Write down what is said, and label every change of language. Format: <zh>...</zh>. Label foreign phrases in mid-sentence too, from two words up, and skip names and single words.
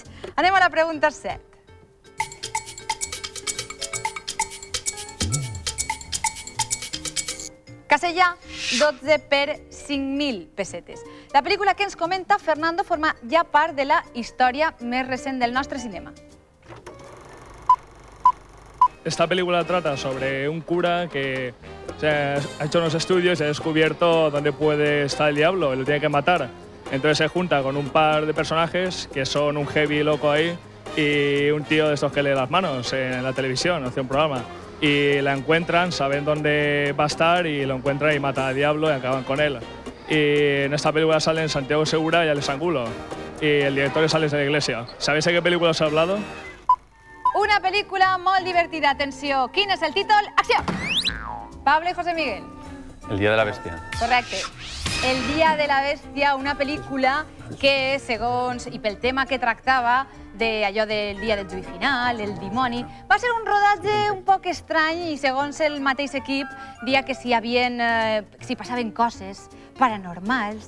<ca>Anem a la pregunta 7. Casella, 12 per 5.000 pessetes. La pel·lícula que ens comenta Fernando forma ja part de la història més recent del nostre cinema.</ca> <es>Esta película trata sobre un cura que ha hecho unos estudios y ha descubierto dónde puede estar el diablo y lo tiene que matar. Entonces se junta con un par de personajes que son un heavy loco ahí y un tío de estos que lee las manos en la televisión, hace un programa. Y la encuentran, saben dónde va a estar y lo encuentran y matan al diablo y acaban con él. Y en esta película salen Santiago Segura y Alex Angulo. Y el director es Alex de la Iglesia. ¿Sabéis de qué película os he hablado?</es> <ca>Una pel·lícula molt divertida. Atenció, quin és el títol? Acció! Pablo i José Miguel. El Día de la Bestia. Correcte. El Dia de la Bèstia, una pel·lícula que, segons, i pel tema que tractava, d'allò del dia del juí final, el dimoni, va ser un rodatge un poc estrany i, segons el mateix equip, dia que s'hi passaven coses paranormals.</ca>